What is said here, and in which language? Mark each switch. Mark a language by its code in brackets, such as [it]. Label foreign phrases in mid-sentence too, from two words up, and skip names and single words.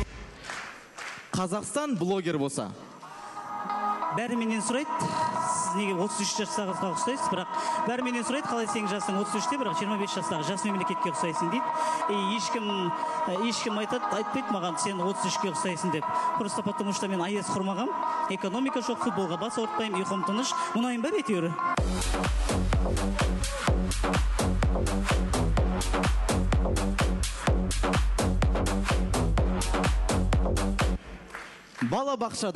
[kk] Қазақстан блогер болса? Бәрі менен сұрайды, сіз неге 33 жастағы қызға ұқсайсыз, бірақ бәрі менен сұрайды, қалай сенің жасың 33-те, бірақ 25 жастағы жас мемлекетке ұқсайсың дейді. Ешкім айтпайды маған, сен 33-ке ұқсайсың деп. [ru] Просто потому что [kk] мен АЕС құрмағам, экономика жоқ, футболға бас ауыртпаймын, ұйқым тыныш, мұнайым бар әйтеуір. Бала бақшада.